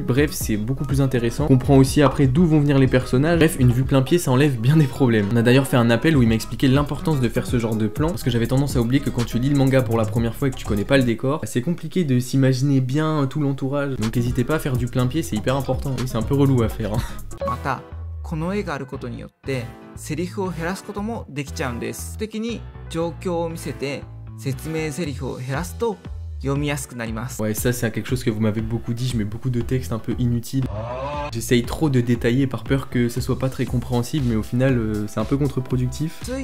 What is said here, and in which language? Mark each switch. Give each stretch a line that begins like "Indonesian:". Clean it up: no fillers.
French: Bref, c'est beaucoup plus intéressant. On comprend aussi après d'où vont venir les personnages. Bref, une vue plein pied, ça enlève bien des problèmes. On a d'ailleurs fait un appel où il m'a expliqué l'importance de faire ce genre de plan parce que j'avais tendance à oublier que quand tu lis le manga pour la première fois et que tu connais pas le décor, c'est compliqué de s'imaginer bien tout l'entourage. Donc n'hésitez pas à faire du plein pied, c'est hyper important. Oui, c'est un peu relou à faire.
Japanese: またこの絵があることによってセリフを減らすこともできちゃうんです。的に状況を見せて説明セリフを減らすと
French: Ouais, ça c'est quelque chose que vous m'avez beaucoup dit, je mets beaucoup de textes un peu inutiles. J'essaye trop de détailler par peur que ce soit pas très compréhensible, mais au final c'est un peu contre-productif.